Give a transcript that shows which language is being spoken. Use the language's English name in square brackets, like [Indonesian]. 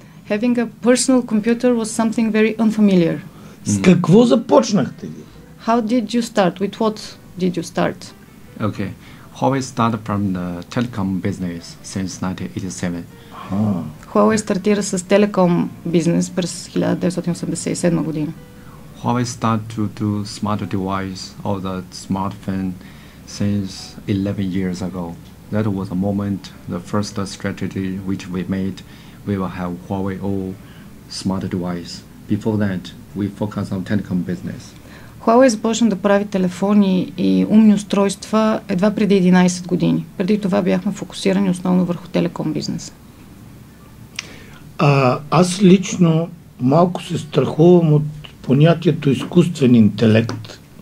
[English] Having a personal computer was something very unfamiliar. [Bulgarian] С какво започнахте ви? [English] How did you start? With what did you start? Okay. Huawei started from the telecom business since 1987. Huawei стартира с телеком бизнес през 1987 година. Huawei started to do smart device or the smartphone since 11 years ago. That was a moment, the first strategy which we made, we will have Huawei all smart device. Before that, we focus on telecom business. [Bulgarian] Huawei започна да прави телефони и умни устройства едва преди 11 години. Преди това бяхме фокусирани основно върху телеком бизнес. Аз лично малко се страхувам от понятието изкуствен интелект,